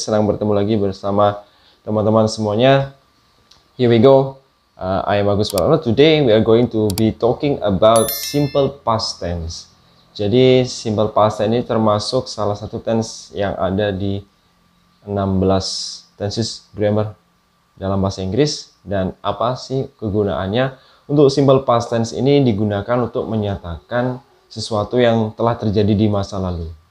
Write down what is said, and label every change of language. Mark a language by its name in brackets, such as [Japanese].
[Indonesian] Senang bertemu lagi bersama teman-teman semuanya. [English] Here we go. I am Agus Warano. Today we are going to be talking about simple past tense. [Indonesian] Jadi simple past tense ini termasuk salah satu tense yang ada di 16 tenses grammar dalam bahasa Inggris. Dan apa sih kegunaannya? Untuk simple past tense ini digunakan untuk menyatakan sesuatu yang telah terjadi di masa lalu.